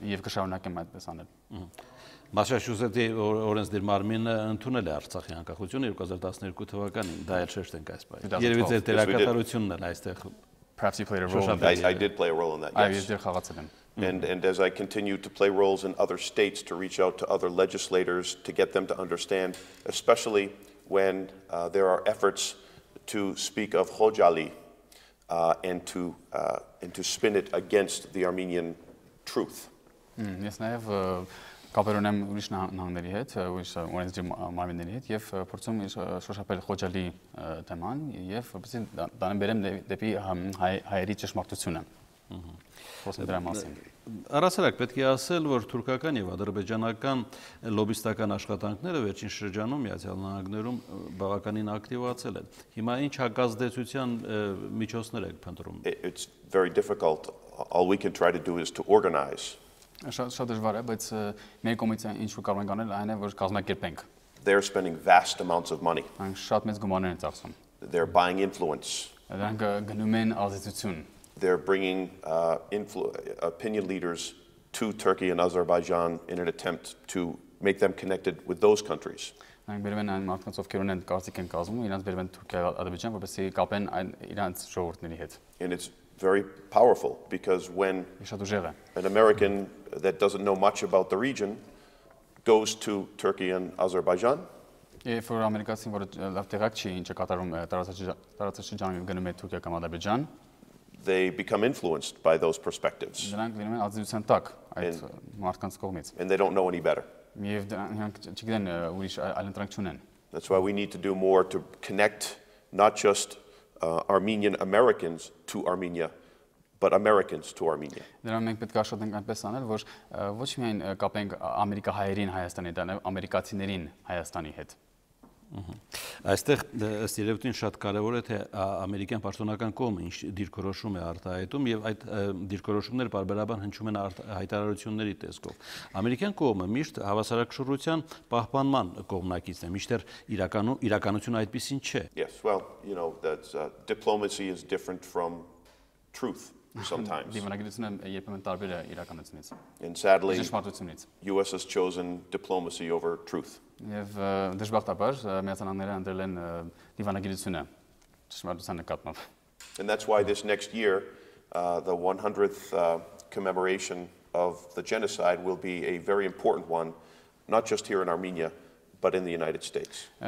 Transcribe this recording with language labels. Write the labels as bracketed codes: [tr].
[hy] Եվ կշարունակեմ այդպես անել։ Մասաչուսեթի օրենսդիր մարմինը ընդունել է Արցախի անկախությունը 2012 թվականին, դա էլ շեշտենք այս բանը։ Երևի ձեր դերակատարությունն է այստեղ։ [en] Perhaps you played a role. I did play a role in that. Yes. [hy] Ես խաղացել եմ։ [en] And as I continue to play roles in other states to reach out to other legislators to get them to understand, especially when there are efforts to speak of Khojali and to spin it against the Armenian truth. [hy] Ես նաև կապեր ունեմ ուրիշ նահանգների հետ, ուրիշ օրենսդիր մարմինների հետ եւ փորձում շոշափել Խոջալի թեման եւ որպեսզի դառնամ բերեմ դեպի հայերի ճշմարտությունը։ Խոսում դրա մասին։ Առասարակ պետք է ասել, որ թուրքական եւ ադրբեջանական լոբիստական աշխատանքները վերջին շրջանում Միացյալ Նահանգներում բավականին ակտիվացել են։ Հիմա ինչ հակազդեցության միջոցներ եք փնտրում։ [en] It's very difficult. All we can try to do is to organize. [hy] Շատ դժվար է, բայց մեր կողմից ինչ որ կարող ենք անել այն է, որ կազմակերպենք։ [en] They're spending vast amounts of money. [hy] Նրանք շատ մեծ գումարներ են ծախսում։ [en] They're buying influence. [hy] Նրանք գնում են ազդեցություն։ [en] They're bringing opinion leaders to Turkey and Azerbaijan in an attempt to make them connected with those countries. [hy] Նրանք բերում են այն մարդկանց, ովքեր ունեն կարծիք են կազմում, իրանց բերում են Թուրքիա, Ադրբեջան, որպեսզի կապեն իրանց ժողովուրդների հետ։ [en] And it's very powerful because when an American that doesn't know much about the region goes to Turkey and Azerbaijan, If [hy] որ ամերիկացին, որը լավ տեղակ չի, ինչը կատարում տարածաշրջանում գնում է Թուրքիա կամ Ադրբեջան, [en] they become influenced by those perspectives. [hy] Նրանք լինում են ազդեցության տակ այդ մարդկանց կողմից։ [en] And they don't know any better. [hy] Եվ նրանք չգիտեն ուրիշ այլընտրանք չունեն։ [en] That's why we need to do more to connect not just Armenian Americans to Armenia, but Americans to Armenia. [hy] Դրան մենք պետք է աշխատենք այնպես անել, որ ոչ միայն կապենք ամերիկահայերին Հայաստանի հետ, այլ ամերիկացիներին Հայաստանի հետ։ Այստեղ ըստ երևույթին շատ կարևոր է թե ամերիկյան պաշտոնական կողմը ինչ դիրքորոշում է արտահայտում եւ այդ դիրքորոշումները բարբերաբար հնչում են հայտարարությունների տեսքով։ Ամերիկյան կողմը միշտ հավասարակշռության պահպանման կողմնակիցն է, միշտ իրականությունը այդպեսին չէ։ [en] Yes, well, you know, that's diplomacy is different from truth sometimes. And sadly, US has chosen diplomacy over truth. And that's why this next year, the 100th commemoration of the genocide will be a very important one, not just here in Armenia, but in the United States.